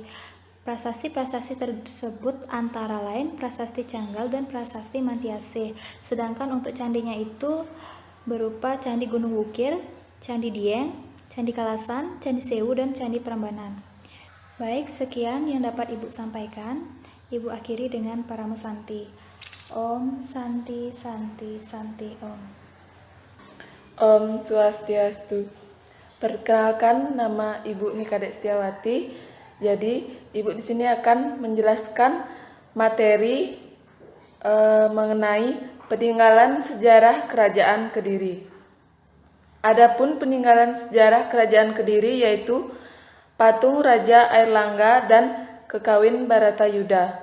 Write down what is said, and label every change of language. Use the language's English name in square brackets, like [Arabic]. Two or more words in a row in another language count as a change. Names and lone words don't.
[Indonesian] Prasasti-prasasti tersebut antara lain Prasasti Canggal dan Prasasti Mantiase. Sedangkan untuk candinya itu berupa Candi Gunung Wukir, Candi Dieng, Candi Kalasan, Candi Sewu, dan Candi Prambanan. Baik, sekian yang dapat Ibu sampaikan. Ibu akhiri dengan Parama Santi. [Sanskrit] Om Santi Santi Santi Om. [Indonesian] Om Swastiastu. Perkenalkan, nama Ibu Nika Dek Setiawati. Jadi, Ibu di sini akan menjelaskan materi mengenai peninggalan sejarah Kerajaan Kediri. Adapun peninggalan sejarah Kerajaan Kediri yaitu patung Raja Airlangga dan Kekawin Baratayuda.